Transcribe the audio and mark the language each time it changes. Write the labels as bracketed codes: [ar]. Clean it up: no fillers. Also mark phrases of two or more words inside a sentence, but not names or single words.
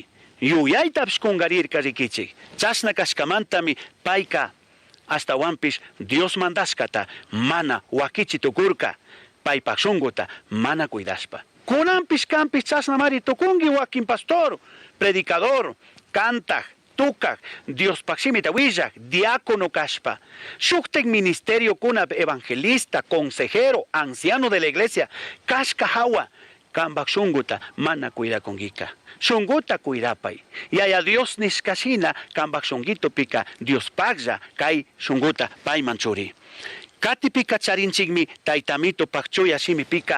[qu] Yuyaytapish kungarirka rikichik. Chasna kashkamantami payka hasta wampish Dios mandaskata mana wakichi tukurka. Paypak shunguta mana cuidaspa. Kunampish kampish chasnamari tukungi wakin pastor, predicador, cantag, tukag, Dios paksimita willak, diácono kashpa. Shuktek ministerio kunap evangelista, consejero, [es] anciano de la iglesia, [qu] kashka hawa, kambak shunguta mana cuida kongika. Shunguta cuidapay. Yaya Dios niskashina kambak shungito pika Dios pagza kai shunguta pay manchuri. Kati pika charinchigmi taitamito pakchuya shimi pika.